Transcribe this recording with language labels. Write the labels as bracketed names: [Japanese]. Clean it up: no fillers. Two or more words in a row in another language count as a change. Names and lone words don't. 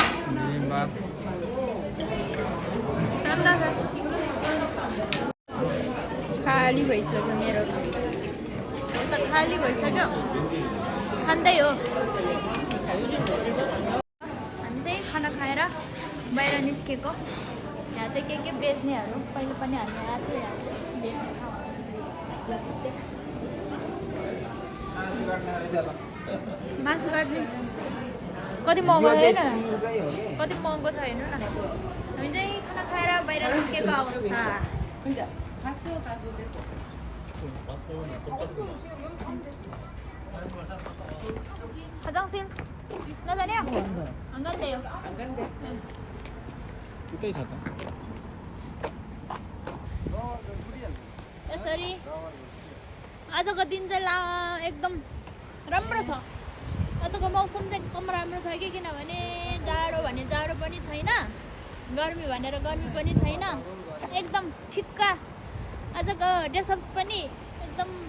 [Nepali] खाली भइसक्यो मेरो त खाली भइसक्यो खाँदै हो हामी चाहिँ खाना खाएर बाहिर निस्केको यहाँ चाहिँ के बेच्नेहरू पहिले पनि हामी आएको थियो यहाँ बेच्ने मासु काट्ने कति महँगो छैन कति महँगो छ हेर्नु न हामी चाहिँ खाना खाएर बाहिर निस्केको अवस्था [Korean] 화장실 나다냐? 안 간대요. [Nepali] उतै छ त यसरी आजको दिन चाहिँ एकदम राम्रो छ आजको मौसम चाहिँ एकदम राम्रो छ कि किनभने जाडो भने जाडो पनि छैन गर्मी भनेर गर्मी पनि छैन एकदम ठिक्क आजको डेसअप पनि एकदम